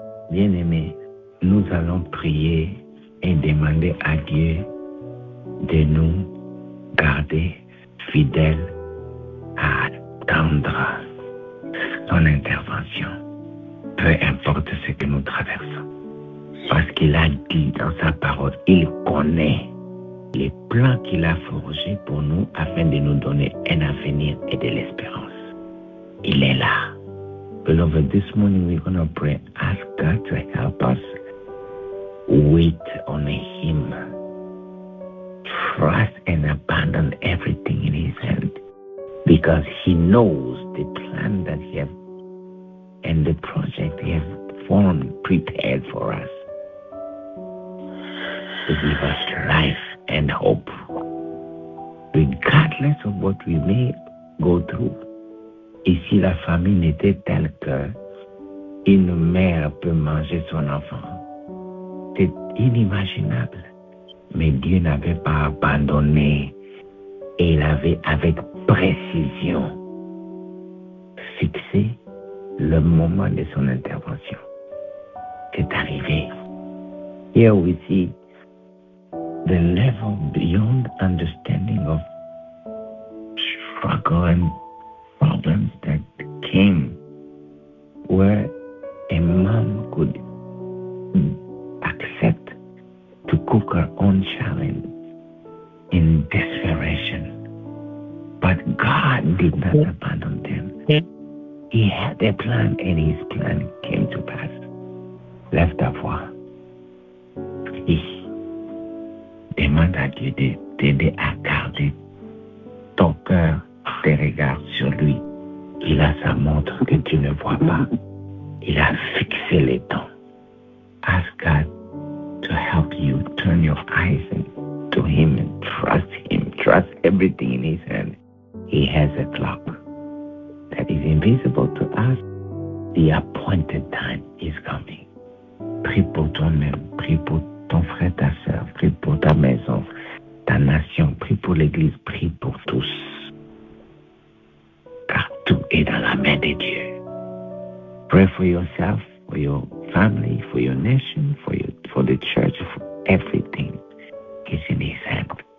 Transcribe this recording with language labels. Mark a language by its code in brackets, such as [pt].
[fr] Bien-aimés, nous allons prier et demander à Dieu de nous garder fidèles à attendre son intervention, peu importe ce que nous traversons. Parce qu'il a dit dans sa parole, il connaît les plans qu'il a forgés pour nous afin de nous donner un avenir et de l'espérance. Il est là. [en] Beloved, this morning we're going to pray. Ask God to help us wait on Him. Trust and abandon everything in His hand. Because He knows the plan that He has and the project He has formed, prepared for us. To give us life and hope. Regardless of what we may go through. [fr] Ici, la famine était telle que une mère peut manger son enfant. C'est inimaginable. Mais Dieu n'avait pas abandonné et il avait avec précision fixé le moment de son intervention. C'est arrivé. [en] Here we see the level beyond understanding of struggle and problems that came where a mom could accept to cook her own child in desperation. But God did not abandon them. He had a plan and His plan came to pass. [fr] Lève ta voix. Demande à Dieu de t'aider à garder ton cœur, tes regards sur lui. Il a sa montre que tu ne vois pas. Il a fixé les temps. [en] Ask God to help you turn your eyes to Him and trust Him. Trust everything in His hand. He has a clock that is invisible to us. The appointed time is coming. [fr] Prie pour toi-même. Prie pour ton frère, ta soeur. Prie pour ta maison, ta nation. Prie pour l'Église. Prie pour tous. Car tout est dans la main de Dieu. [en] Pray for yourself, for your family, for your nation, for the church, for everything is in His hand.